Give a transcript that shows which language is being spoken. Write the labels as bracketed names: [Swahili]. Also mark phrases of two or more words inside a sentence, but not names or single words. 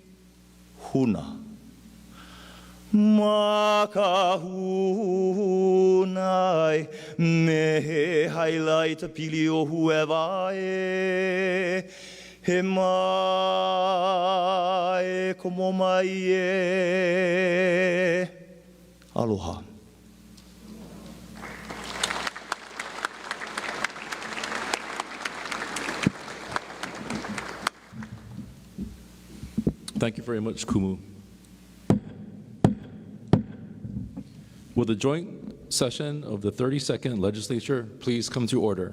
[Hawaiian] huna ma ka hulu o nai, me he hailai ta pili o huewa e. He mai komo mai e. Aloha. [English] Thank you very much, Kumu. Will the joint session of the 32nd Legislature please come to order?